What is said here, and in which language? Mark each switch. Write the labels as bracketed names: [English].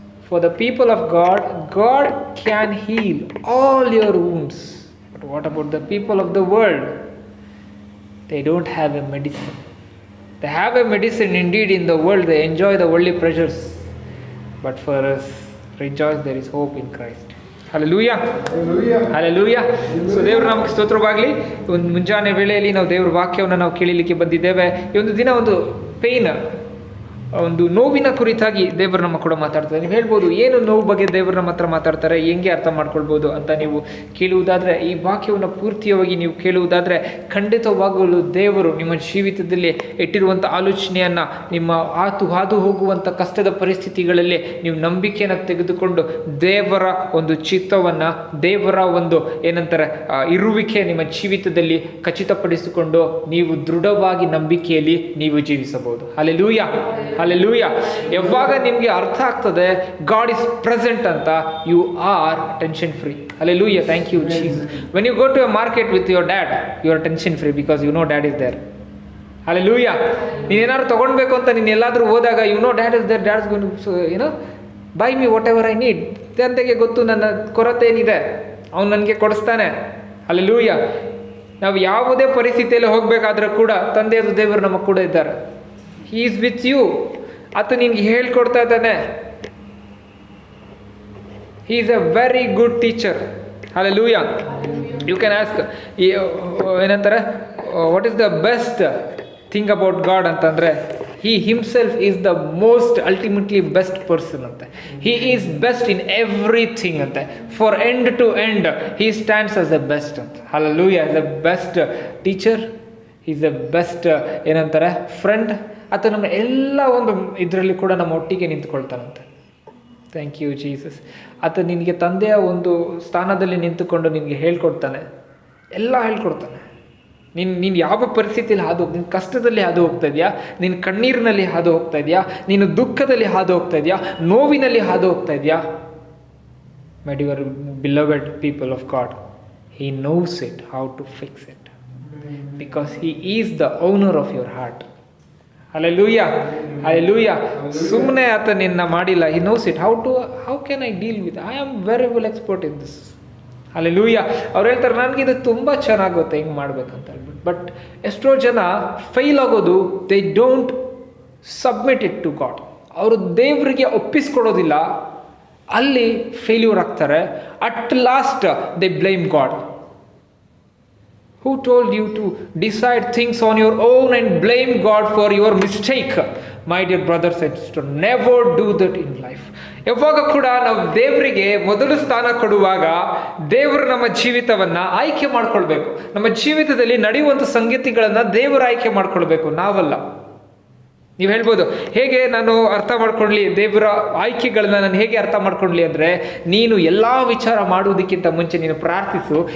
[English] For the people of God, God can heal all your wounds. But what about the people of the world? They don't have a medicine. They have a medicine indeed in the world. They enjoy the worldly pleasures. But for us, rejoice, there is hope in Christ. Hallelujah. Hallelujah. [Kannada] Hallelujah. So ದೇವರು ನಮಗೆ ಸ್ತೋತ್ರವಾಗಲಿ. ಒಂದು ಮುಂಜಾನೆ ವೇಳೆಯಲ್ಲಿ ನಾವು ದೇವರ ವಾಕ್ಯವನ್ನು ನಾವು ಕೇಳಲಿಕ್ಕೆ ಬಂದಿದ್ದೇವೆ. ಈ ಒಂದು ದಿನ ಒಂದು ಪೇನ್, ಒಂದು ನೋವಿನ ಕುರಿತಾಗಿ ದೇವರು ನಮ್ಮ ಕೂಡ ಮಾತಾಡ್ತಾರೆ. ನೀವು ಹೇಳ್ಬೋದು, ಏನು ನೋವು ಬಗ್ಗೆ ದೇವರು ನಮ್ಮ ಹತ್ರ ಮಾತಾಡ್ತಾರೆ, ಹೆಂಗೆ ಅರ್ಥ ಮಾಡ್ಕೊಳ್ಬೋದು ಅಂತ ನೀವು ಕೇಳುವುದಾದರೆ, ಈ ವಾಕ್ಯವನ್ನು ಪೂರ್ತಿಯಾಗಿ ನೀವು ಕೇಳುವುದಾದರೆ ಖಂಡಿತವಾಗಲು ದೇವರು ನಿಮ್ಮ ಜೀವಿತದಲ್ಲಿ ಇಟ್ಟಿರುವಂಥ ಆಲೋಚನೆಯನ್ನು, ನಿಮ್ಮ ಹಾದು ಹೋಗುವಂಥ ಕಷ್ಟದ ಪರಿಸ್ಥಿತಿಗಳಲ್ಲಿ ನೀವು ನಂಬಿಕೆಯನ್ನು ತೆಗೆದುಕೊಂಡು ದೇವರ ಒಂದು ಚಿತ್ತವನ್ನು, ದೇವರ ಒಂದು ಏನಂತಾರೆ ಇರುವಿಕೆ ನಿಮ್ಮ ಜೀವಿತದಲ್ಲಿ ಖಚಿತಪಡಿಸಿಕೊಂಡು ನೀವು ದೃಢವಾಗಿ ನಂಬಿಕೆಯಲ್ಲಿ ನೀವು ಜೀವಿಸಬಹುದು. ಹಲ್ಲೆಲೂಯಾ. Hallelujah. ಯಾವಾಗ ನಿಮಗೆ ಅರ್ಥ ಆಗ್ತದೆ [English] God is present [Kannada] ಅಂತ, [English] you are tension free. Hallelujah. Thank you Jesus. When you go to a market with your dad, you are tension free because you know dad is there. Hallelujah. [Kannada] ನೀನೇನಾದ್ರು ತಗೊಳ್ಬೇಕು ಅಂತ ನೀನು ಎಲ್ಲಾದರೂ ಹೋದಾಗ [English] you know dad is there, dad is going to buy me whatever I need. [Kannada] ತಂದೆಗೆ ಗೊತ್ತು ನನ್ನ ಕೊರತೆ ಏನಿದೆ, ಅವನು ನನಗೆ ಕೊಡಿಸ್ತಾನೆ. Hallelujah. ನಾವು ಯಾವುದೇ ಪರಿಸ್ಥಿತಿಯಲ್ಲಿ ಹೋಗಬೇಕಾದ್ರೂ ಕೂಡ ತಂದೆಯದು ದೇವರು ನಮ್ಮ ಕೂಡ ಇದ್ದಾರೆ. [English] He is with you. [Kannada] ಆತ ನಿನ್ಗೆ ಹೇಳ್ಕೊಡ್ತಾ ಇದ್ದಾನೆ. [English] He is a very good teacher. Hallelujah. You can ask, [Kannada] ಏನಂತಾರೆ, [English] what is the best thing about God [Kannada] ಅಂತಂದರೆ, [English] He himself is the most ultimately best person [Kannada] ಅಂತ. [English] He is best in everything [Kannada] ಅಂತ. [English] For end to end He stands as the best ಅಂತ. Hallelujah. He is the best teacher. He is the best [Kannada] ಏನಂತಾರೆ friend. ಆತ ನಮ್ಮ ಎಲ್ಲ ಒಂದು ಇದರಲ್ಲಿ ಕೂಡ ನಮ್ಮ ಒಟ್ಟಿಗೆ ನಿಂತ್ಕೊಳ್ತಾನಂತೆ. [English] Thank you Jesus. [Kannada] ಆತ ನಿನಗೆ ತಂದೆಯ ಒಂದು ಸ್ಥಾನದಲ್ಲಿ ನಿಂತುಕೊಂಡು ನಿನಗೆ ಹೇಳ್ಕೊಡ್ತಾನೆ, ಎಲ್ಲ ಹೇಳ್ಕೊಡ್ತಾನೆ. ನೀನು ಯಾವ ಪರಿಸ್ಥಿತಿಯಲ್ಲಿ ನಿನ್ನ ಕಷ್ಟದಲ್ಲಿ ಹಾದು ಹೋಗ್ತಾ ಇದೆಯಾ, ನಿನ್ನ ಕಣ್ಣೀರಿನಲ್ಲಿ ಹಾದು ಹೋಗ್ತಾ ಇದೆಯಾ, ನೀನು ದುಃಖದಲ್ಲಿ ಹಾದು ಹೋಗ್ತಾ ಇದೆಯಾ, ನೋವಿನಲ್ಲಿ ಹಾದು ಹೋಗ್ತಾ ಇದೆಯಾ, [English] My dear beloved people of God, He knows it, how to fix it, because He is the owner of your heart. Hallelujah. Hallelujah. [Kannada] ಸುಮ್ಮನೆ ಆತ ನಿನ್ನ ಮಾಡಿಲ್ಲ. [English] He knows it. How can I deal with it? I am very well expert in this. Hallelujah. [Kannada] ಅವ್ರು ಹೇಳ್ತಾರೆ, ನನಗೆ ಇದು ತುಂಬ ಚೆನ್ನಾಗುತ್ತೆ ಹಿಂಗೆ ಮಾಡ್ಬೇಕಂತ ಹೇಳ್ಬಿಟ್ಟು. ಬಟ್ ಎಷ್ಟೋ ಜನ ಫೈಲ್ ಆಗೋದು, [English] They don't submit it to God. [Kannada] ಅವರು ದೇವರಿಗೆ ಒಪ್ಪಿಸ್ಕೊಡೋದಿಲ್ಲ, ಅಲ್ಲಿ ಫೇಲ್ಯೂರ್ ಆಗ್ತಾರೆ. [English] At last they blame God. Who told you to decide things on your own and blame God for your mistake? My dear brothers and sisters, never do that in life. [Kannada] ಯಾವಾಗ ಕೂಡ ನಾವು ದೇವರಿಗೆ ಮೊದಲು ಸ್ಥಾನ ಕೊಡುವಾಗ ದೇವರು ನಮ್ಮ ಜೀವಿತವನ್ನು ಆಯ್ಕೆ ಮಾಡ್ಕೊಳ್ಬೇಕು. ನಮ್ಮ ಜೀವಿತದಲ್ಲಿ ನಡೆಯುವಂಥ ಸಂಗತಿಗಳನ್ನು ದೇವರು ಆಯ್ಕೆ ಮಾಡ್ಕೊಳ್ಬೇಕು, ನಾವಲ್ಲ. ನೀವು ಹೇಳ್ಬೋದು, ಹೇಗೆ ನಾನು ಅರ್ಥ ಮಾಡ್ಕೊಳ್ಳಿ ದೇವರ ಆಯ್ಕೆಗಳನ್ನ ನಾನು ಹೇಗೆ ಅರ್ಥ ಮಾಡ್ಕೊಳ್ಳಿ ಅಂದರೆ, ನೀನು ಎಲ್ಲ ವಿಚಾರ ಮಾಡುವುದಕ್ಕಿಂತ ಮುಂಚೆ ನೀನು ಪ್ರಾರ್ಥಿಸು.